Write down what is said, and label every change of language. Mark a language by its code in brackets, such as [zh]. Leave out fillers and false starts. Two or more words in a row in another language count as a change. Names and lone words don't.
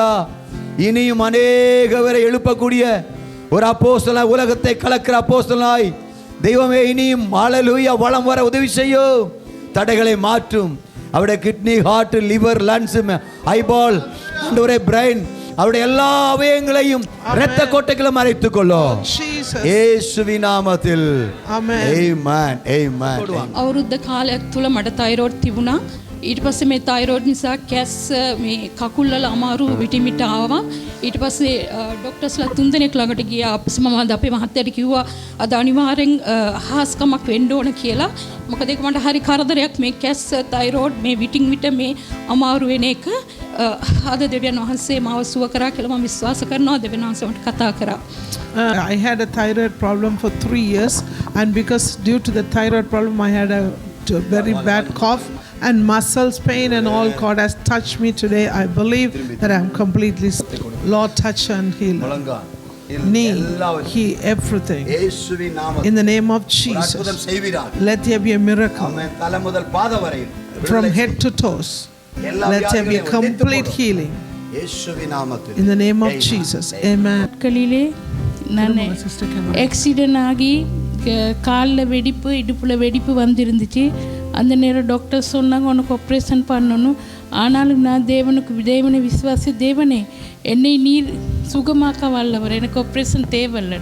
[ta] இனியும் அநேக பேரை எழுப்பக்கூடிய ஒரு அப்போஸ்தலனாய், உலகத்தை கலக்கிற அப்போஸ்தலனாய் தெய்வமே இனியும் ஹல்லேலூயா வளம் வர உதவி செய்யும். தடைகளை மாற்றும். அவருடைய [en] kidney, heart, liver, lungs, eyeball, [ta] அவருடைய பிரெயின், அவருடைய எல்லா அவயங்களையும் இரத்த கோட்டைகளை மறைத்துக் கொள்ளும் இயேசுவின் நாமத்தில். ஆமென். ஆமென். [si] අවුරුද්ද කාලයක් තුල මට තයිරෝඩ් තිබුණා. ඊට පස්සේ මේ තයිරෝඩ් නිසා කැස් මේ කකුල් වල අමාරු විටිමිට ආවා. ඊට පස්සේ ડોක්ටර්ස්ලා 3 දෙනෙක් ළඟට ගියා. මම අපේ මහත්තයාට කිව්වා අද අනිවාර්යෙන් හාස්කමක් වෙන්න ඕන කියලා. මොකද ඒක මට හරි කරදරයක් මේ කැස් තයිරෝඩ් මේ විටින් විට මේ අමාරු වෙන එක. අද දෙවියන් වහන්සේ මාව සුව කරා කියලා මම විශ්වාස කරනවා. දෙවියන් වහන්සේ මට කතා කරා. [en] I had a thyroid problem for 3 years, and because due to the thyroid problem I had a very bad cough and muscles pain and all. God has touched me today. I believe that I am completely. Lord, touch and heal. Knee, he everything. In the name of Jesus, let there be a miracle from head to toes. Let there be a complete healing. In the name of Jesus, amen. [ta] கலிலே நான் ஆக்சிடென்ட் ஆகி காலில் வெடிப்பு, இடுப்பில் வெடிப்பு வந்திருந்துச்சு. அந்த நேரம் டாக்டர் சொன்னாங்க உனக்கு ஆப்ரேஷன் பண்ணணும். ஆனாலும் நான் தேவனை விசுவாசி, தேவனே என்னை நீர் சுகமாக்க வல்லவர், எனக்கு ஆப்ரேஷன் தேவையில்லை.